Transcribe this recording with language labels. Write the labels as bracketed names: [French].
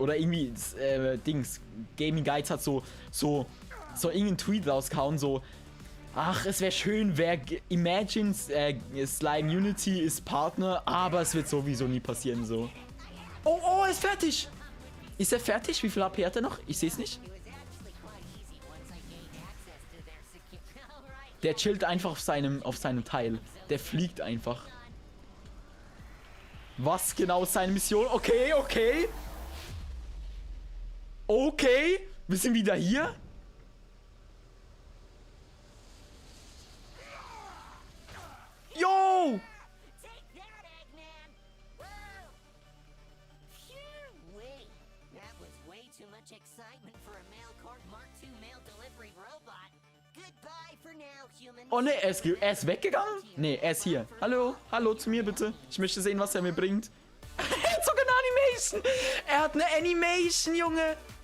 [German] Oder irgendwie, Gaming Guides hat so irgendeinen Tweet rausgehauen, so, ach, es wäre schön, Imagine Slime Unity ist Partner, aber es wird sowieso nie passieren, so. Oh, er ist fertig! Ist er fertig? Wie viel HP hat er noch? Ich sehe es nicht. [English] It was actually quite easy once I gained access to their secure. Alright. [German] Der chillt einfach auf seinem Teil. Der fliegt einfach. Was genau ist seine Mission? Okay. Okay. Wir sind wieder hier. Yo! [English] Take that, Eggman! Whoa! Phew-wee. That was way too much excitement for a Mailcorp Mark II mail delivery robot. Goodbye for now, human. [German] Oh ne, er ist weggegangen? Ne, er ist hier. Hallo zu mir bitte. Ich möchte sehen, was er mir bringt. Er hat sogar eine Animation. Er hat eine Animation, Junge.